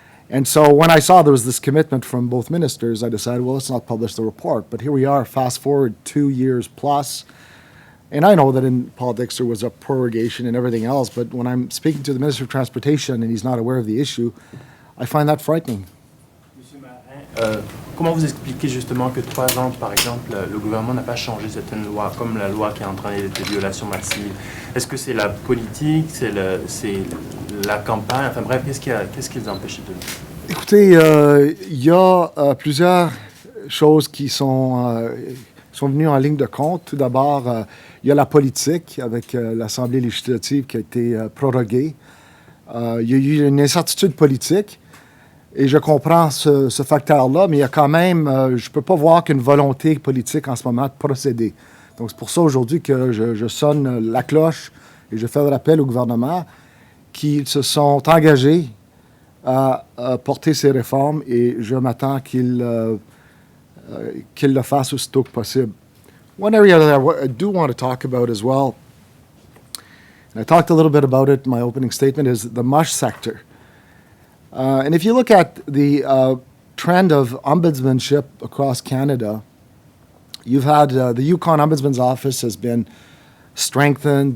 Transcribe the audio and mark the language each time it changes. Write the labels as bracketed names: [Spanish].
[English] And so when I saw there was this commitment from both ministers, I decided, well, let's not publish the report. But here we are, fast forward 2 years plus. And I know that in politics there was a prorogation and everything else, but when I'm speaking to the Minister of Transportation and he's not aware of the issue, I find that frightening. [French] Monsieur Marin, comment vous expliquez justement que 3 ans, par exemple, le gouvernement n'a pas changé certaines lois, comme la loi qui a entraîné des violations massives? Est-ce que c'est la politique, c'est la campagne, enfin bref, qu'est-ce qui les empêche de... Écoutez, il y a plusieurs choses qui sont venues en ligne de compte. Tout d'abord, il y a la politique avec l'Assemblée législative qui a été proroguée. Il y a eu une incertitude politique et je comprends ce facteur-là, mais il y a quand même, je ne peux pas voir qu'une volonté politique en ce moment de procéder. Donc c'est pour ça aujourd'hui que je sonne la cloche et je fais le rappel au gouvernement qui se sont engagés à porter ces réformes et je m'attends qu'ils le fassent aussitôt que possible. [English] One area that I do want to talk about as well, and I talked a little bit about it in my opening statement, is the MUSH sector. And if you look at the trend of ombudsmanship across Canada, you've had the Yukon Ombudsman's Office has been strengthened.